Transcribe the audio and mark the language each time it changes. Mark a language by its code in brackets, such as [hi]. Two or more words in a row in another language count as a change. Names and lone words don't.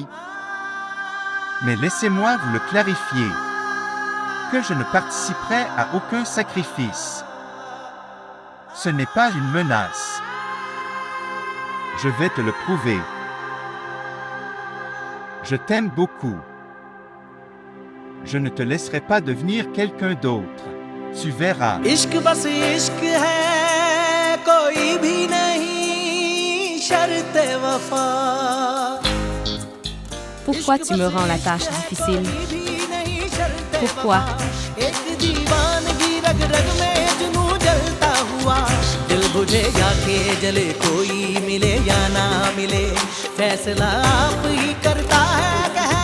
[fr] Mais laissez-moi vous le clarifier, que je ne participerai à aucun sacrifice. Ce n'est pas une menace. Je vais te le prouver. Je t'aime beaucoup. Je ne te laisserai pas devenir quelqu'un d'autre. Tu verras. [hi] इश्क बस इश्क है कोई भी नहीं शर्त वफा [fr] Pourquoi tu me rends la tâche difficile? Pourquoi? [hi] एक दीवानगी रग रग में जुनू जलता हुआ दिल बुझेगा के जले कोई मिले या ना मिले फैसला आप ही करता है